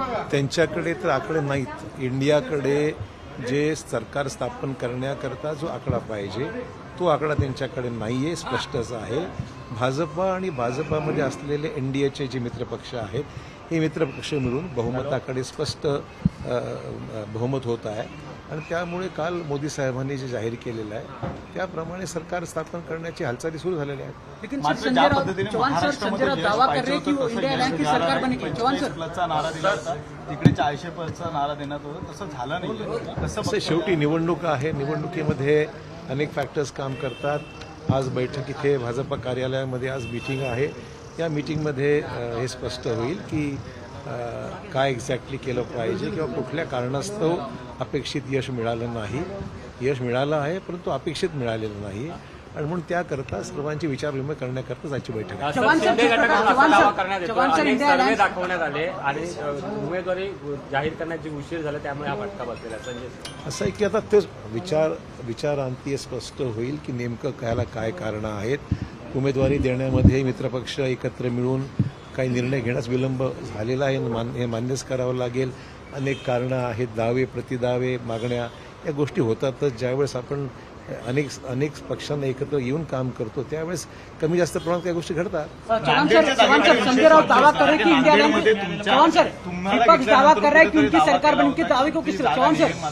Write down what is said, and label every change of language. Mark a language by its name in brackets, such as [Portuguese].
[Marathi] त्यांच्याकडे तर आकडे नाहीत। इंडियाकडे जे सरकार स्थापन करण्याकरता जो आकडा पाहिजे तो आकडा त्यांच्याकडे नाहीये, स्पष्टच आहे। भाजपा आणि भाजपामध्ये असलेले एनडीएचे जे मित्रपक्ष आहेत हे मित्रपक्ष मिळून बहुमताकडे स्पष्ट बहुमत होत आहे आणि त्यामुळे काल मोदी साहेबांनी जे जाहीर केलेलं आहे त्याप्रमाणे सरकार स्थापन करण्याची हालचाली सुरू झालेल्या आहेत। [Hindi] लेकिन चौहान सर दावा कर रहे की वो इंडिया अलायन्स की सरकार बनेगी। चौहान सर [Marathi] नारा दिला होता, तिकडे 40% नारा देण्यात होता, तसं झालं नाही। तसं शेवटी निवडणूक आहे, निवडणुकीमध्ये अनेक फॅक्टर्स काम करतात। आज बैठक इथे भाजपा कार्यालयामध्ये आज मीटिंग आहे। या मीटिंगमध्ये हे स्पष्ट होईल की काय एक्झॅक्टली केलं पाहिजे किंवा कुठल्या कारणास्तव अपेक्षित यश मिळालं नाही। यश मिळालं आहे परंतु अपेक्षित मिळालेलं नाही आणि म्हणून त्याकरता सर्वांची विचारविनिमय करण्याकरता आजची बैठक आहे। सर्वे दाखवण्यात आले आणि उमेदवारी जाहीर करण्याची उशीर झाला, त्यामुळे हा फटका बसलेला। संजय असं आहे की आता ते विचारांती स्पष्ट होईल की नेमकं कायला काय कारणं आहेत। उमेदवारी देण्यामध्ये मित्रपक्ष एकत्र मिळून काही निर्णय घेण्यास विलंब झालेला आहे, हे मान्यच करावं लागेल। अनेक कारणं आहेत, दावे प्रतिदावे मागण्या या गोष्टी होतातच। ज्यावेळेस आपण अनेक पक्षांना एकत्र येऊन काम करतो त्यावेळेस कमी जास्त प्रमाणात काही गोष्टी घडतात। [Hindi] संजय राउत दावा कर रहे कि इंडिया अलायन्स, चौहान सर विपक्ष दावा कर रहा है कि उनकी सरकार बनेगी, दावे को किस चौहान सर?